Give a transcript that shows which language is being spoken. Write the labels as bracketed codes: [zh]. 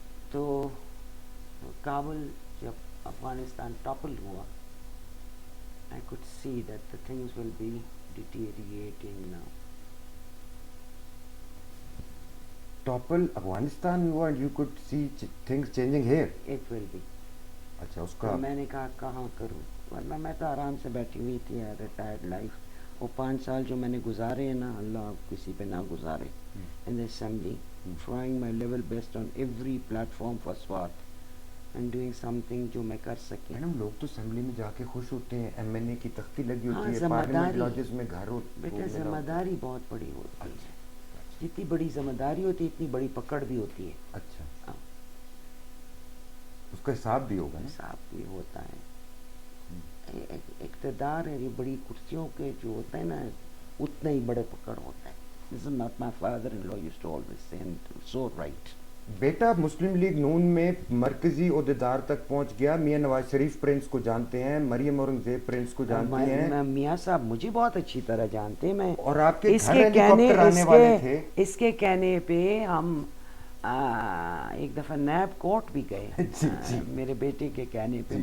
[ur] تو کابل جب افغانستان ٹاپل ہوا، [en] I could see that the things will be deteriorating now. [ur] Topple Afghanistan ہوا [en] and you could see things changing here. It will be. [ur] اچھا اس کا میں نے کہا کہاں کروں، ورنہ میں تو آرام سے بیٹھی ہوئی تھی. Retired life. وہ 5 سال جو میں نے گزارے ہیں نا، اللہ کسی پہ نہ گزارے. [en] in the assembly, trying my level best on every platform for SWAT and doing something [ur] جو میں کر سکیں. میڈم لوگ تو اسمبلی میں جا کے خوش ہوتے ہیں، ایم این اے کی تختی لگی ہوتی ہے، پارلیمنٹ لاجز میں گھر ہوتے ہیں. بیٹا ذمہ داری بہت بڑی ہوتی ہے. جتنی بڑی ذمہ داری ہوتی ہے اتنی بڑی پکڑ بھی ہوتی ہے. اچھا، اس کا حساب بھی ہوگا. حساب بھی ہوتا ہے. اقتدار ہے، یہ بڑی کرسیوں کے جو ہوتا ہے نا، اتنا ہی بڑے پکڑ ہوتا ہے. [en] This is not my father-in-law used to always say, and so right. [ur] Beta Muslim league نون میں مرکزی عہدیدار تک پہنچ گیا. میاں نواز شریف پرنس کو جانتے ہیں، مریم اورنگزیب پرنس کو جانتی ہیں. میاں صاحب مجھے بہت اچھی طرح جانتے ہیں. میں اور آپ کے گھر ہیلی کاپٹر آنے والے تھے. اس کے کہنے پہ ہم ایک دفعہ نیب کورٹ بھی گئے میرے بیٹے کے کہنے پہ.